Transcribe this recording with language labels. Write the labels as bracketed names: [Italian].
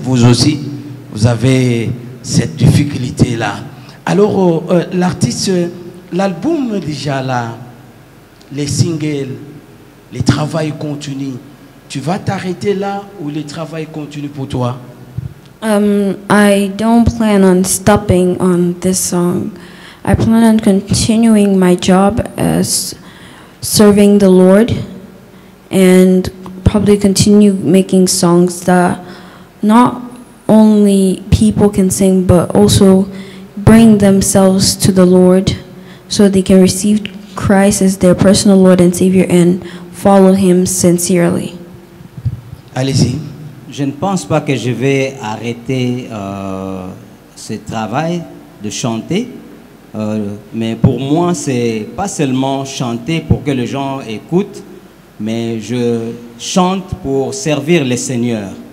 [French] Vous aussi, vous avez cette difficulté-là. Alors, l'artiste, l'album déjà là, les singles, les travail continue. Tu vas t'arrêter là ou le travail continue pour toi? [English] I don't plan on stopping on this song. I plan on continuing my job as serving the Lord and probably continue making songs that not only people can sing but also bring themselves to the Lord so they can receive Christ as their personal Lord and Savior and follow Him sincerely. [French] Allez-y. Je ne pense pas que je vais arrêter ce travail de chanter, mais pour moi, c'est pas seulement chanter pour que les gens écoutent, mais je chante pour servir le Seigneur.